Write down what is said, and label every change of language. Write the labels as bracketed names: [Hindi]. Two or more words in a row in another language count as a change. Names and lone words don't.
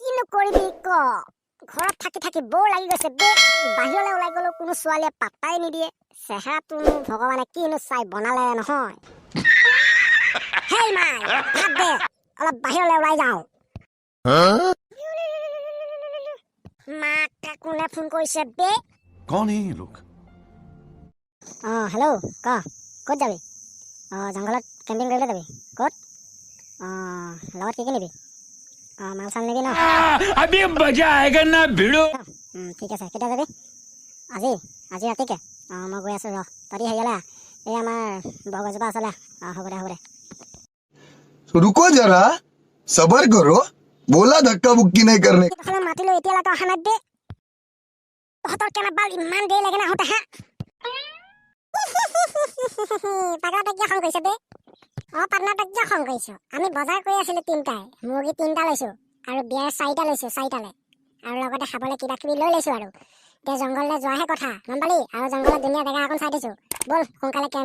[Assamese] কিনো কৰিবি ক ঘৰত থাকি থাকি বৰ লাগি গৈছে বে বাহিৰলৈ ওলাই গ'লেও কোনো ছোৱালীয়ে পাত্তাই নিদিয়ে চেহেৰাটো ভগৱানে কিনো চাই বনালে নহয় হেই মাই ভাত দে অলপ বাহিৰলৈ ওলাই যাওঁ মাক কোনে ফোন কৰিছে বে [Hindi] कौन है ये लोग [Assamese] হেল্ল' ক'ত যাবি জংঘলত কেম্পিং কৰিবলৈ যাবি ক'ত লগত কি নিবি মাল চাল নিবি ন [Hindi] अभी मजा आएगा ना भिड़ो [Assamese] ঠিক আছে কেতিয়া যাবি আজি আজি ৰাতিকে মই গৈ আছোঁ ৰ তহঁতি হেৰিয়ালে এই আমাৰ বৰগছজোপা আছিলে হ'ব দে [Hindi] रुको जरा सबर करो बोला धक्का बुक्की नहीं करने [Assamese] মাতিলো এতিয়ালৈকে অহা নাই দে তহঁতৰ কেনেবাল ইমান দেৰি লাগে না আহোঁতে হা পাগলাটা কিয় খং কৰিছে দে পাগলাটা কিয় খং কৰিছ আমি বজাৰ কৰি আছিলোঁ তিনিটাই মুৰ্গী 3টা লৈছোঁ আৰু বিয়াৰ 4টা লৈছোঁ 4টালৈ আৰু লগতে খাবলৈ কিবা কিবি লৈ লৈছোঁ আৰু এতিয়া জংঘললৈ যোৱাহে কথা গম পালি আৰু জংঘলত ধুনীয়া জেগা এখন চাই দিছোঁ ব'ল সোনকালে কেম্প